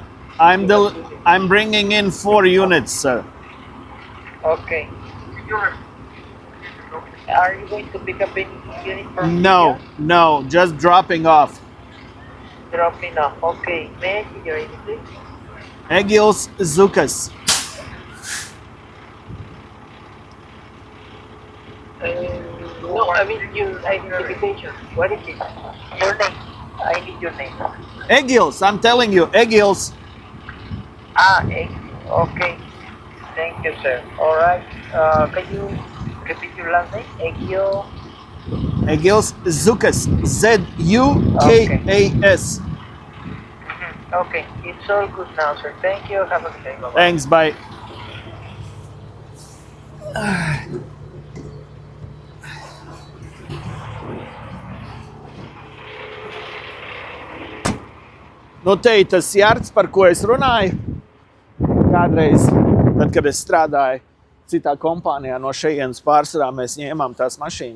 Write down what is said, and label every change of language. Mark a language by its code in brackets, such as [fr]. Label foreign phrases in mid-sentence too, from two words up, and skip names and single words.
[en] I'm bringing in 4 units, sir. Okay. Are you going to pick up any unit from No, here? no, just dropping off. Dropping off. Okay. May I see your ID, please? Egils Zukas. No, I mean your identification. What is it? Your name. I need your name. Egils, I'm telling you, Egils. Okay. Thank you, sir. All right. Can you repeat your last name? Egil. Egils Zukas. Z-U-K-A-S. Okay, it's all good now, sir. Thank you. Have a good day. Bye-bye. Thanks, bye. [lv] Nu, te ir tas jards, par ko es runāju. Kādreiz, tad, kad es strādāju citā kompānijā, no šejienes pārsvarā mēs ņēmām tās mašīnas.